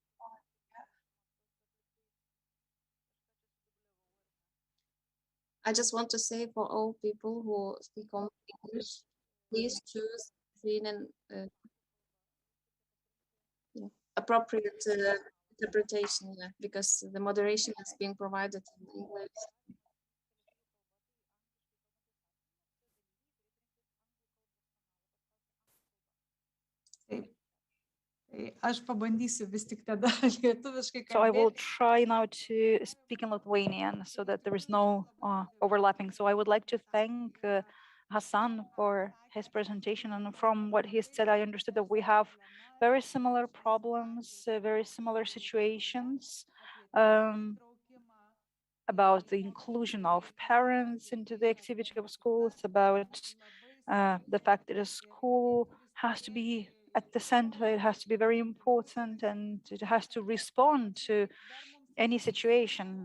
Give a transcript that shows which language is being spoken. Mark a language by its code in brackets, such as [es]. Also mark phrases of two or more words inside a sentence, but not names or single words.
[en] I just want to say for all people who speak only English, please choose between an appropriate interpretation, because the moderation is being provided in English. [lt] Aš pabandysiu vis tik tada lietuviškai kalbėti. [en] So I will try now to speak in Lithuanian so that there is no overlapping. So I would like to thank Hassan for his presentation, and from what he said, I understood that we have very similar problems, very similar situations about the inclusion of parents into the activity of schools, about the fact that a school has to be at the center, it has to be very important, and it has to respond to any situation.